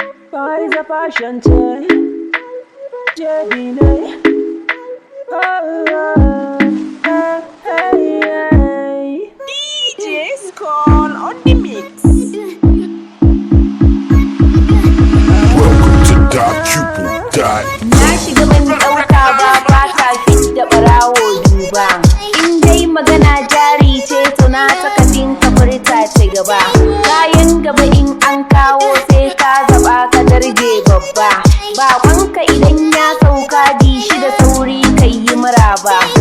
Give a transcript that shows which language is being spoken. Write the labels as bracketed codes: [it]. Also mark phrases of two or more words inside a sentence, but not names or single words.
[en] Paris a fashion tech. J B Nay. Oh, oh, hey, hey, hey. D J Skull on the mix. Welcome to Dark Cupid. [ha] Dark Na shiga ban ɗauka ba, ba ka fit da ɓarawo duba. In dai magana jari ce, to na saka din ka furta ta gaba. Kayan gaba in an kawo sai ka zaɓa ka darje babba. Baƙonka idan ya sauka, bi shi da sauri ka yi maraba.